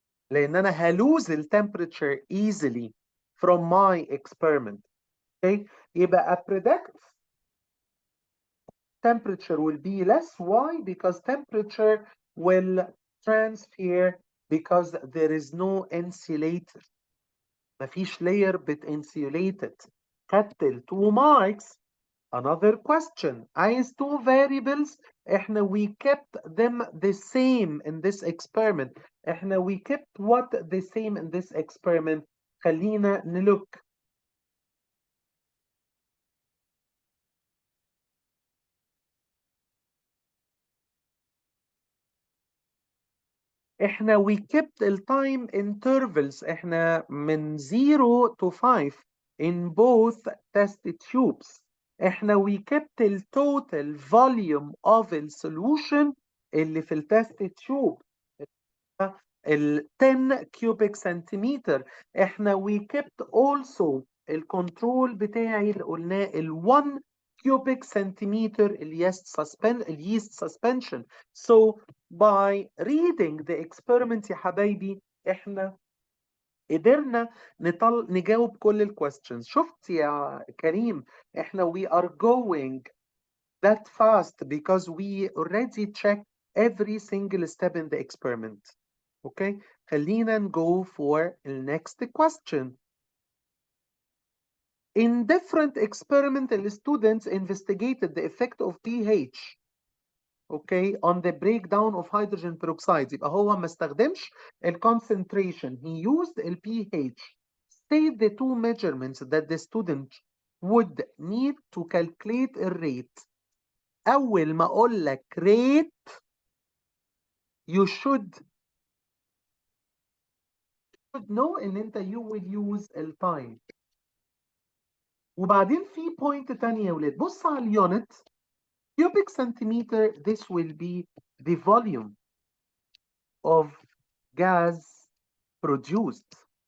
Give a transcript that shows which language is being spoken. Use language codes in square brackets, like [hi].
[ar] لأن أنا هلوز [en] the temperature easily from my experiment. Okay, [ar] يبقى [en] I predict temperature will be less. Why? Because temperature will transfer because there is no insulator. [ar] مفيش [en] layer insulated. [ar] خدت ال 2 marks. [en] Another question. [ar] عايز [en] 2 variables. [ar] احنا [en] we kept them the same in this experiment. [ar] احنا [en] we kept what the same in this experiment. [ar] خلينا نlook. احنا [en] we kept the time intervals. [ar] احنا من [en] 0 to 5 in both test tubes. [ar] احنا [en] we kept the total volume of the solution [ar] اللي في التست تيوب ال [en] 10 cubic centimeter. [ar] احنا [en] we kept also [ar] الكنترول بتاعي اللي قلناه ال [en] 1 cubic centimeter [ar] اليست [en] suspension. So by reading the experiment [ar] يا حبايبي احنا قدرنا نجاوب كل الكويستشنز. شفت يا كريم احنا [en] we are going that fast because we already checked every single step in the experiment. Okay, [ar] خلينا [en] go for the next question. In different experiments, the students investigated the effect of pH, okay, on the breakdown of hydrogen peroxide. [ar] يبقى هو ما استخدمش ال [en] concentration, he used ال pH. State the two measurements that the student would need to calculate [ar] الريت. أول ما أقول لك [en] rate you should know [ar] إن أنت [en] you will use [ar] التايم. وبعدين في بوينت تانية يا ولاد، بص على اليونت [en] cubic centimeter. This will be the volume of gas produced.